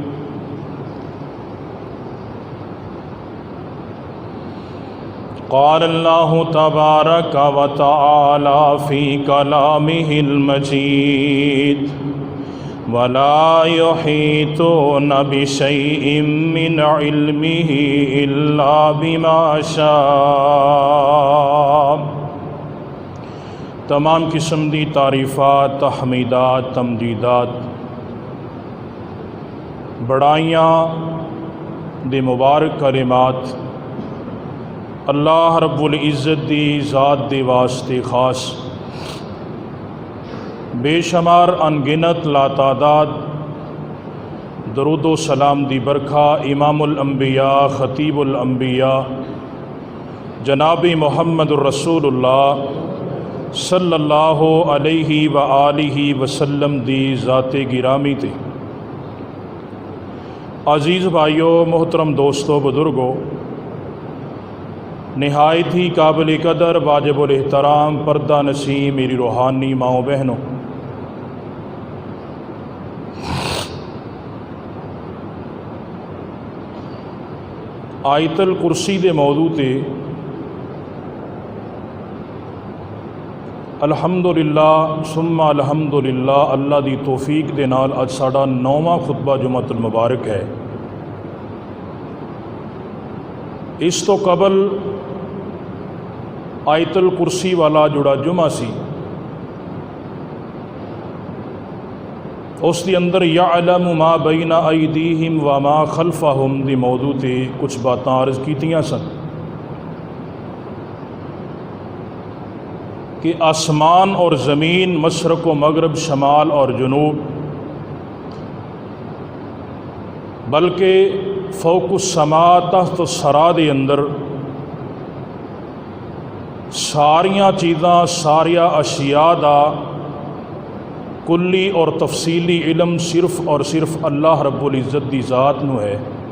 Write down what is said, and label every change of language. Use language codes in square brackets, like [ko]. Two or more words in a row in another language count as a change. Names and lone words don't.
[ar] قال الله تبارك وتعالى في كلامه المجيد ولا يحيطون بشيء من علمه إلا بما شاء. [pa] تمام قسم دی تعریفات، تحمیدات، تمجیدات، بڑائیاں دے مبارک کلمات اللہ رب العزت دی ذات دے واسطے خاص بے شمار ان گنت لاتعداد درود سلام دی برکھا [ar] امام الانبیاء خطیب الانبیاء [pa] جناب [ar] محمد رسول الله صلى الله عليه وآله وسلم [pa] دی ذات گرامی تے [ur] عزیز بھائیوں، محترم دوستوں، بزرگوں، نہایت ہی قابل قدر واجب الاحترام پردہ نشیں میری روحانی ماؤں بہنوں, [pa] آیت الکرسی دے موضوع تے [ar] الحمد لله ثم الحمد لله [pa] اللہ دی توفیق دے نال اج ساڈا 9واں خطبہ جمعۃ المبارک ہے. اس تو قبل آیت الکرسی والا جڑا جمعہ سی، اس دی اندر [ar] يعلم ما بين أيديهم وما خلفهم [pa] دی موضوع تے کچھ باتاں عرض کیتیاں سن کہ آسمان اور زمین، مشرق و مغرب، شمال اور جنوب، بلکہ فوق السماء تحت ثریٰ دے اندر ساریاں چیزاں، ساریا اشیا دا کلی اور تفصیلی علم صرف اور صرف اللہ رب العزت دی ذات نوں ہے.